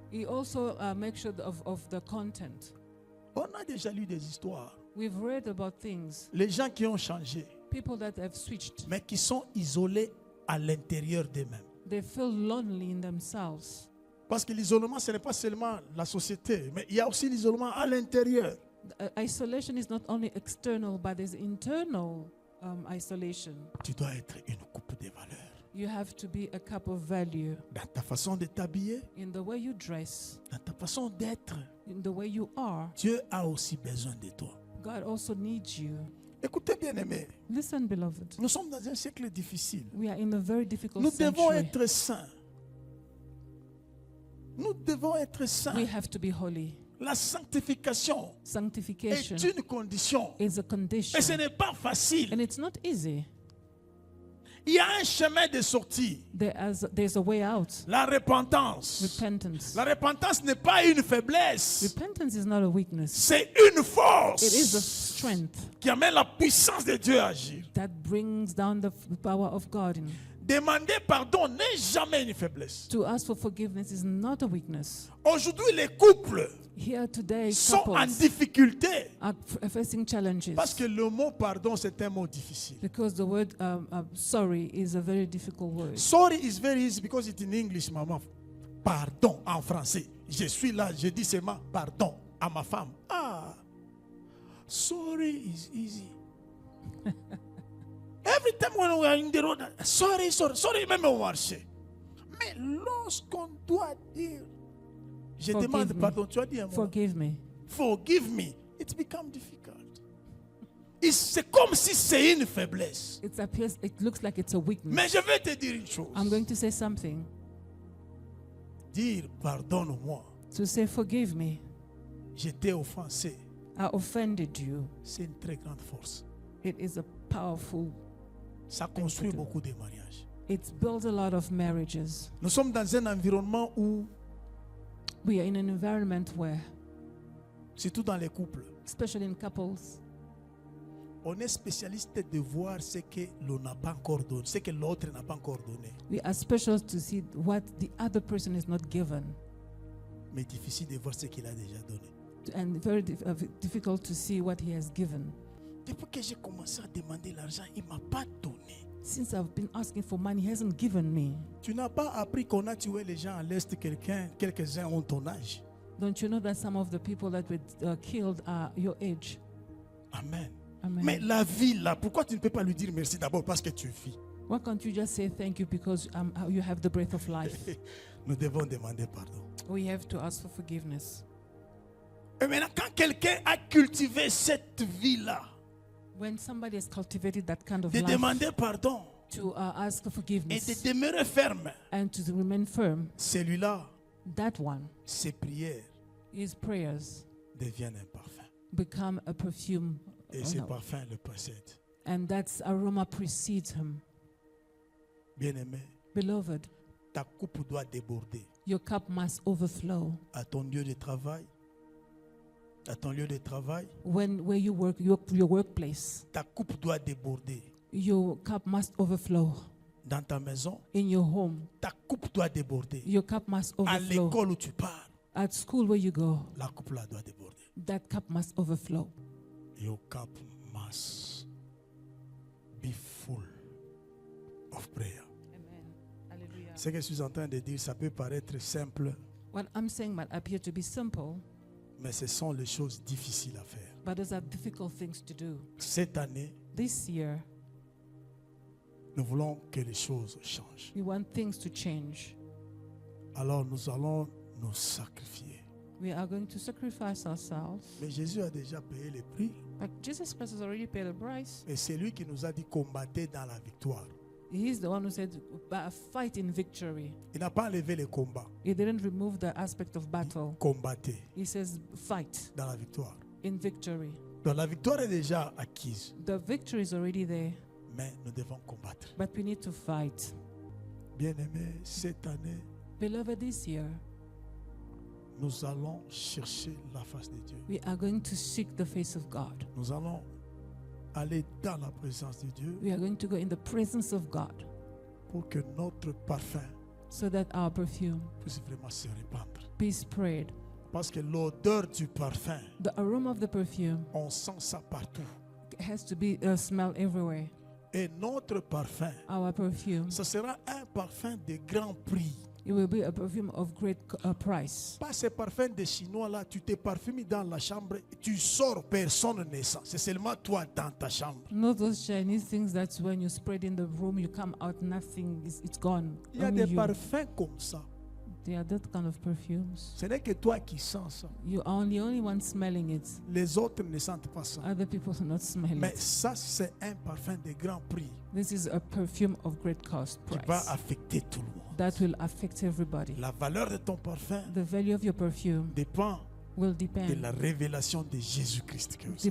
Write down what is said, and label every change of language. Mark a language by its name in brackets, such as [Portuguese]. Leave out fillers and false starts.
[English] He also makes sure of the content. [French] On a déjà lu des histoires. [English] We've read about things, [French] Les gens qui ont changé, [English] people that have switched. [French] mais qui sont isolés à l'intérieur d'eux-mêmes. [English] They feel lonely in themselves. [French] Parce que l'isolement, ce n'est pas seulement la société, mais il y a aussi l'isolement à l'intérieur. [English] Isolation is not only external, but there's internal isolation. [French] Tu dois être une coupe de valeur. [English] You have to be a cup of value [French] Dans ta façon de t'habiller, [English] in the way you dress, [French] dans ta façon d'être, [English] in the way you are. [French] Dieu a aussi besoin de toi. [English] God also needs you. [French] Écoutez bien aimé, [English] Listen, beloved. [French] nous sommes dans un siècle difficile. [English] We are in a very difficult [French] Nous devons [English] century. [French] être saints. Nous devons être saints. [English] We have to be holy. [French] La sanctification [English] Sanctification [French] est une condition. [English] is a condition. [French] Mais ce n'est pas facile. [English] And it's not easy. [French] Il y a un chemin de sortie. [English] There's a way out. [French] La repentance. [English] Repentance. [French] La repentance n'est pas une faiblesse. [English] Repentance is not a weakness. [French] C'est une force [English] It is a strength [French] qui amène la puissance de Dieu à agir. [English] that brings down the power of God. [French] Demander pardon n'est jamais une faiblesse. [English] To ask for forgiveness is not a weakness. [French] Aujourd'hui, les couples [English] Here today, [French] sont en [English] couples [French] difficulté [English] are facing challenges [French] parce que le mot pardon, c'est un mot difficile. [English] because the word sorry is a very difficult word. Sorry is very easy because it's in English, maman. [French] Pardon en français. Je suis là, je dis seulement pardon à ma femme. [English] Ah, sorry is easy. Every time when we are in the road, sorry, [French] même au marché. Mais lorsqu'on doit dire, je [English] Forgive [French] demande [English] me. [French] pardon, tu as dit un mot. [English] Forgive me. Forgive me. It becomes difficult. [French] C'est comme si c'est une faiblesse. [English] It looks like it's a weakness. [French] Mais je vais te dire une chose. [English] I'm going to say something. [French] Dire pardonne-moi. [English] To say forgive me. [French] Je t'ai offensé. [English] I offended you. [French] C'est une très grande force. [English] It is a powerful. [French] Ça construit beaucoup de mariages. [English] It's built a lot of marriages. [French] Nous sommes dans un environnement où, [English] We are in an environment where, [French] surtout dans les couples, [English] especially in couples, [French] on est spécialiste de voir ce que l'on n'a pas encore donné, ce que l'autre n'a pas encore donné. [English] we are special to see what the other person is not given, [French] Mais difficile de voir ce qu'il a déjà donné. [English] and very difficult to see what he has given. [French] Depuis que j'ai commencé à demander l'argent, il ne m'a pas donné. [English] Since I've been asking for money, he hasn't given me. [French] Tu n'as pas appris qu'on a tué les gens à l'Est, quelques-uns ont ton âge. [English] Don't you know that some of the people that were killed are your age? Amen. Amen. [French] Mais la vie là, pourquoi tu ne peux pas lui dire merci d'abord parce que tu vis? [English] Why can't you just say thank you because you have the breath of life? [French] Nous devons demander pardon. [English] We have to ask for forgiveness. [French] Et maintenant, quand quelqu'un a cultivé cette vie-là, [English] When somebody has cultivated that kind of [French] de [English] life, [French] demander pardon [English] to ask for [French] et [English] forgiveness [French] de demeurer ferme, [English] and to remain firm, [French] celui-là, [English] that one, [French] ses prières [English] his prayers [French] deviennent un parfum. [English] become a perfume. [French] Et ce parfum le précède. [English] And that aroma precedes him. [French] Bien-aimé, [English] Beloved, [French] ta coupe doit déborder [English] your cup must overflow. [French] à ton lieu de travail. À ton lieu de travail, [English] Where you work, your workplace, [French] ta coupe doit déborder. [English] your cup must overflow. [French] Dans ta maison, [English] In your home, [French] ta coupe doit déborder. [English] your cup must [French] À [English] overflow. [French] l'école où tu pars, [English] At school where you go, [French] la coupe là doit déborder. [English] that cup must overflow. Your cup must be full of prayer. Amen. Hallelujah. [French] Ce que je suis en train de dire, ça peut paraître simple, [English] What I'm saying might appear to be simple, [French] mais ce sont les choses difficiles à faire. [English] but those are difficult things to do. [French] Cette année, [English] This year, [French] nous voulons que les choses changent. [English] we want things to change. [French] Alors nous allons nous sacrifier. [English] We are going to sacrifice ourselves. [French] Mais Jésus a déjà payé le prix. [English] Like Jesus Christ has already paid the price. [French] Et c'est lui qui nous a dit combattez dans la victoire. [English] He's the one who said, fight in victory. [French] Il n'a pas enlevé les combats. [English] He didn't remove the aspect of battle. [French] Combattez [English] He says, fight [French] dans la victoire. [English] in victory. [French] Donc la victoire est déjà acquise. [English] The victory is already there, [French] Mais nous devons combattre. [English] but we need to fight. [French] Bien-aimés, cette année, [English] Beloved, this year, [French] nous allons chercher la face de Dieu. [English] we are going to seek the face of God. [French] Nous allons aller dans la présence de Dieu [English] We are going to go in the presence of God [French] pour que notre parfum [English] so that our perfume [French] puisse vraiment se répandre. [English] be spread. [French] Parce que l'odeur du parfum, [English] The aroma of the perfume [French] on sent ça partout. [English] has to be smelled everywhere. [French] Et notre parfum, [English] Our perfume, [French] ce sera un parfum de grand prix. [English] it will be a perfume of great price. [French] Pas ces parfums des Chinois là, tu te parfumes dans la chambre, tu sors, personne ne sent. C'est seulement toi dans ta chambre. [English] Not those Chinese things that when you spread in the room, you come out, nothing, it's gone. [French] Il y a [English] Only [French] des [English] you. [French] parfums comme ça. [English] They are that kind of perfumes. [French] Ce n'est que toi qui sens ça. [English] You are the only one smelling it. [French] Les autres ne sentent pas ça. [English] Other people do not smell [French] Mais [English] it. [French] ça, c'est un parfum de grand prix [English] This is a perfume of great cost [French] qui va [English] price [French] affecter tout le monde. [English] that will affect everybody. [French] La valeur de ton parfum [English] The value of your perfume [French] dépend [English] will [French] de [English] depend [French] la révélation de Jésus-Christ que vous avez.